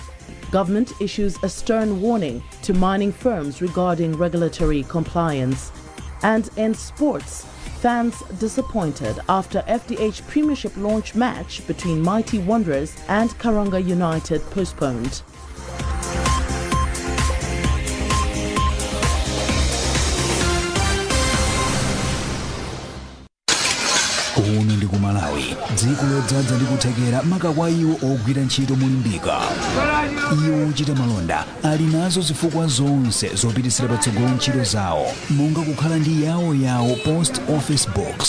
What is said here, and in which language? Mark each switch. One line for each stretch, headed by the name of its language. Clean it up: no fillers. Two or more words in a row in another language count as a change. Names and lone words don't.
English: Government issues a stern warning to mining firms regarding regulatory compliance. And in sports, fans disappointed after FDH Premiership launch match between Mighty Wanderers and Karanga United postponed.
Nyanja: Kuno ndi Kumalawi, dziko lodzaza ndi kuthekera makakwa iwo ogwira ntchito molimbika. Iwo ochita malonda ali nazo zifukwa zonse zopititsira patsogolo ntchito zawo, monga kukhala ndi yawo
English: post office box.